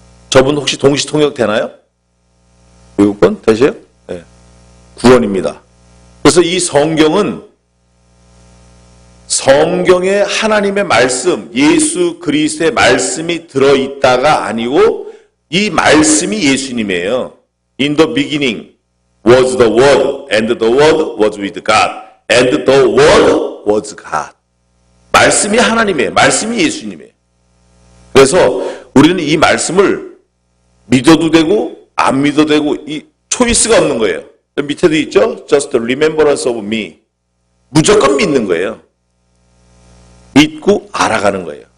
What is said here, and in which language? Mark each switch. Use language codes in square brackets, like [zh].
[ko] 저분 혹시 동시통역 되나요? 교육권 되세요? 네. 구원입니다. 그래서 이 성경은 성경에 하나님의 말씀, 예수 그리스도의 말씀이 들어있다가 아니고 이 말씀이 예수님이에요. [en] In the beginning was the Word, and the Word was with God, and the Word was God. [ko] 말씀이 하나님이에요. 말씀이 예수님이에요. 그래서 우리는 이 말씀을 믿어도 되고 안 믿어도 되고 이 초이스가 없는 거예요. 밑에도 있죠? [en] Just remembrance of me. [ko] 무조건 믿는 거예요. 믿고 알아가는 거예요.